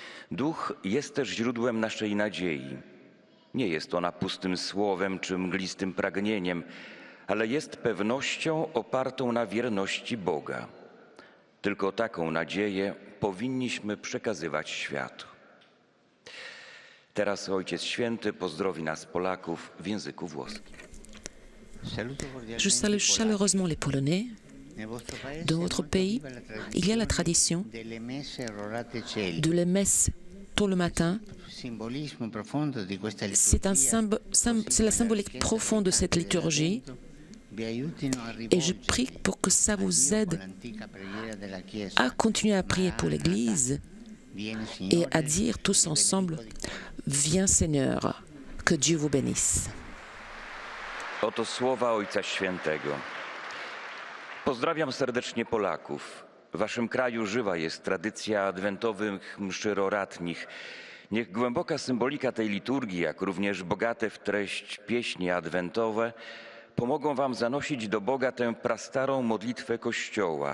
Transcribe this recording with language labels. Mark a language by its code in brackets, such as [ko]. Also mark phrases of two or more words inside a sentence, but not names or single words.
[pl] Duch jest też źródłem naszej nadziei. Nie jest ona pustym słowem czy mglistym pragnieniem, ale jest pewnością opartą na wierności Boga. Tylko taką nadzieję powinniśmy przekazywać światu. Teraz Ojciec Święty pozdrowi nas Polaków w języku włoskim. [fr] Je salue chaleureusement les Polonais. Dans votre pays, il y a la tradition de les messes tôt le matin. C'est la symbolique profonde de cette liturgie. Et je prie pour que ça vous aide à continuer à prier pour l'Église et à dire tous ensemble, viens Seigneur, que Dieu vous bénisse. [pl] Oto słowa Ojca Świętego. Pozdrawiam serdecznie Polaków. W waszym kraju żywa jest tradycja adwentowych mszy roratnich. Niech głęboka symbolika tej liturgii, jak również bogate w treść pieśni adwentowe, pomogą wam zanosić do Boga tę prastarą modlitwę Kościoła.